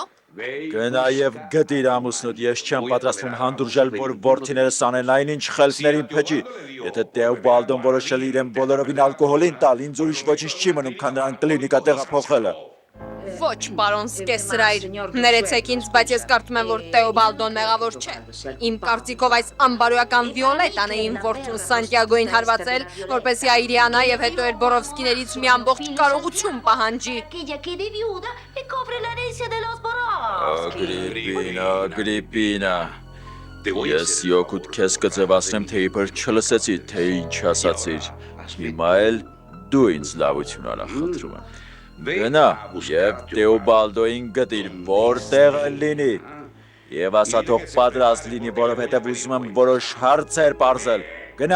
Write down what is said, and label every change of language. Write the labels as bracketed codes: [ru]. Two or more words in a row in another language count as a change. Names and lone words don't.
[hy] Գնա եւ գտիր ամուսնուդ, ես չեմ պատրաստվում հանդուրժել, որ որդիներս անեն այնինչ խելքներին փճի։ Եթե Տեոբալդոն որոշել է իրեն բոլորովին ալկոհոլին տալ, ինձ ուրիշ ոչինչ չի մնում, քան նրան կլինիկա տեղափոխելը։ Ոչ, պարոն Սկեսրայր, ներեցեք ինձ, բայց ես կարծում եմ, որ Տեոբալդոն մեղավոր չէ։ Իմ կարծիքով այս ամբարոյական Վիոլետան է իմ որդուն Սանտիագոյին հարվածել, որպեսզի Այրիանա եւ հետո էլ Բորովսկիներից մի ամբողջ կարողություն պահանջի։ [es] Que ella quede viuda y cobre la herencia de los Borovsky. [hy] Ագրիպինա։ Ես յոքուտ քեզ կձևացնեմ, թե իբր չլսեցի, թե ինչ ասացիր։ Հիմա էլ դու ինձ լավություն արա, խնդրում եմ։ Գնա եւ Տեոբալդոին գտիր, որտեղ լինի։ Եվ ասա թող պատրաստ լինի, որովհետեւ ուզում եմ որոշ հարցեր պարզել։ Գնա։